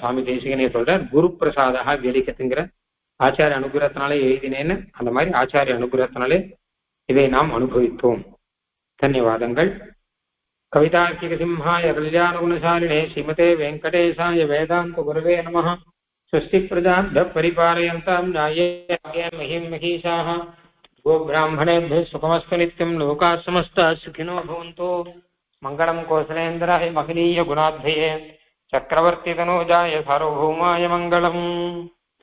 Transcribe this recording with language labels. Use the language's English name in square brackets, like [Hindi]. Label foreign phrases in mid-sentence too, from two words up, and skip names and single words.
[Tamil] சுவாமி தேசிகனே சொல்றார், குரு பிரசாதா கெலிக்கத்துங்கிற ஆச்சாரிய அனுகிரகத்தினாலே எழுதினேன்னு, அந்த மாதிரி ஆச்சாரிய அனுகிரகத்தினாலே இதை நாம் அனுபவித்தோம். [Sanskrit] தன்யவாதங்கள். कवितार्किक सिंहाय कल्याण गुणशालिने श्रीमते वेङ्कटेशाय वेदान्त गुरवे नमः. स्वस्ति प्रजाभ्यः परिपालयन्तां न्याय्येन महीं महिषाः गोब्राह्मणेभ्यः सुखमस्तु नित्यं लोकाः समस्ताः सुखिनो भवन्तु। मङ्गलं कौसलेन्द्राय महनीय गुणाध्वये चक्रवर्तितनूजाय सार्वभौमाय मङ्गलम्।